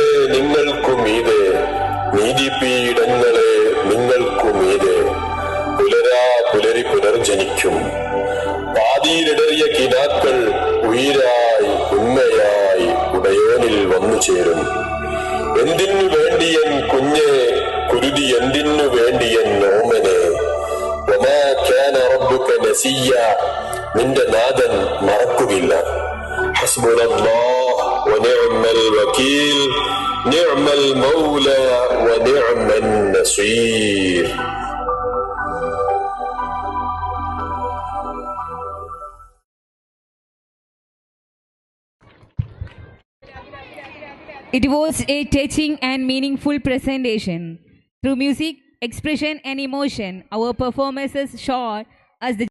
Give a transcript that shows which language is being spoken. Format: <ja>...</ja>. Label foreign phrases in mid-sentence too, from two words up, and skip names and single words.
<ml>നിങ്ങൾക്കു മീതെ നീതിപീഠങ്ങളെ നിങ്ങൾക്കു മീതെ പുലരി പുനർജനിക്കും പാതിയിലിടറിയ കിനാക്കൾ ഉയിരായി ഉണ്മയായി ഉടയോനിൽ വന്നു ചേരും എന്തിനു വേണ്ടിയൻ കുഞ്ഞെ കുരുതി എന്തിനു വേണ്ടിയൻ ഓമനെ നിന്റെ നാഥൻ മറക്കുകയില്ല.</ml> <ar>ഹസ്ബുനല്ലാഹ് ونعم الوكيل نعم المولى ونعم النصير.</ar> <en>It was a touching and meaningful presentation. Through music, expression, and emotion, our performances showed us the</en>